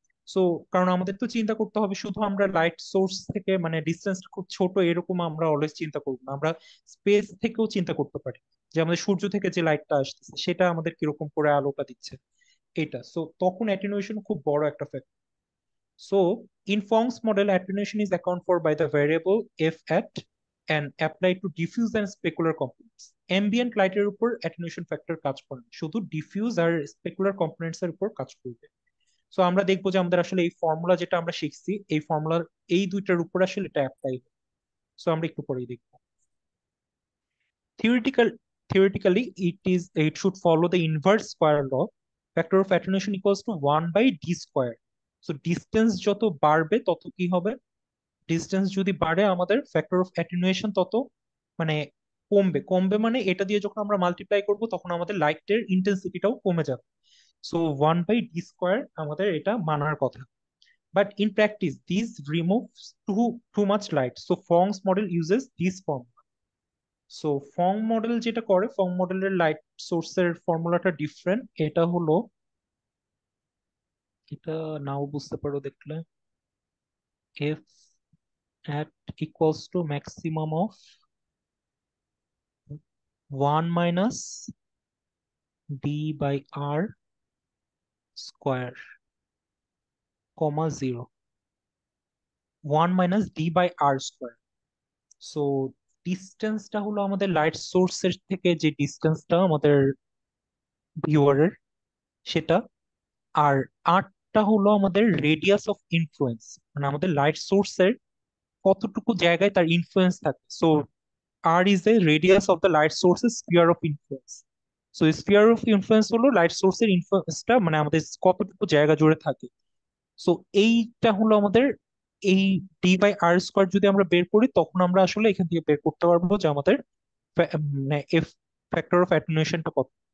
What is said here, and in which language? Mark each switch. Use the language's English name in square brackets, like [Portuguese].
[Bangla] So কারণ আমাদের তো চিন্তা করতে হবে শুধু আমরা লাইট সোর্স থেকে মানে ডিস্টেন্স খুব ছোট এরকম আমরা অলওয়েজ চিন্তা করবো না, আমরা স্পেস থেকেও চিন্তা করতে পারি যে আমাদের সূর্য থেকে যে লাইটটা আসতেছে সেটা আমাদের কিরকম করে আলোটা দিচ্ছে, এটা। সো তখন অ্যাটেনুয়েশন খুব বড় একটা factor. [English] So, in Fong's model, attenuation is accounted for by the variable f at and applied to diffuse and specular components. [Bangla] Ambient light এর উপর attenuation factor কাজ করে না, শুধু diffuse আর specular components এর উপর কাজ করবে। সো আমরা দেখবো যে আমাদের আসলে এই ফর্মুলা যেটা আমরা শিখছি, এই ফর্মুলার এই দুইটার উপর আসলে এটা অ্যাপ্লাই হয়। সো আমরা একটু পরেই দেখবো। [English] Theoretical, it should follow the inverse square law. Factor of attenuation equals to 1 by d square. [Bangla] So distance যত বাড়বে তত কি হবে? ডিস্টেন্স যদি বাড়ে আমাদের ফ্যাক্টর অফ অ্যাটেনুয়েশন তত মানে কমবে। কমবে মানে এটা দিয়ে যখন আমরা মাল্টিপ্লাই করব তখন আমাদের লাইটের ইন্টেন্সিটিটাও কমে যাবে। [English] so 1/d² [Bangla] আমাদের এটা মানার কথা। [English] But in practice this removes too much light, so Phong's model uses this form. [Bangla] So Fong model যেটা করে, ফং মডেলের লাইট সোর্সের ফর্মুলাটা ডিফারেন্ট। এটা হলো, এটা নাও বুঝতে পারো দেখলে, [English] F at equals to maximum of 1 minus d by r square, comma 0, 1 minus d by r square. [Bangla] So ডিস্টেন্সটা হলো আমাদের লাইট সোর্সের থেকে যে ডিস্টেন্সটা আমাদের ভিউয়ারের, সেটা। আর আরটা হলো আমাদের রেডিয়াস অফ ইনফ্লুয়েন্স, মানে আমাদের লাইট সোর্সের কতটুকু জায়গায় তার ইনফ্লুয়েন্স থাকে। [English] So R is the radius of the light source's sphere of influence. [Bangla] So sphere of influence হলো লাইট সোর্সের ইনফ্লুয়েন্সটা মানে আমাদের কতটুকু জায়গা জুড়ে থাকে। সো এইটা হলো আমাদের এই d/r² যদি আমরা বের করি তখন আমরা আসলে এখান থেকে বের করতে পারবো যে আমাদের মানে এফ ফ্যাক্টর অফ অ্যাটেনুয়েশনটা কত।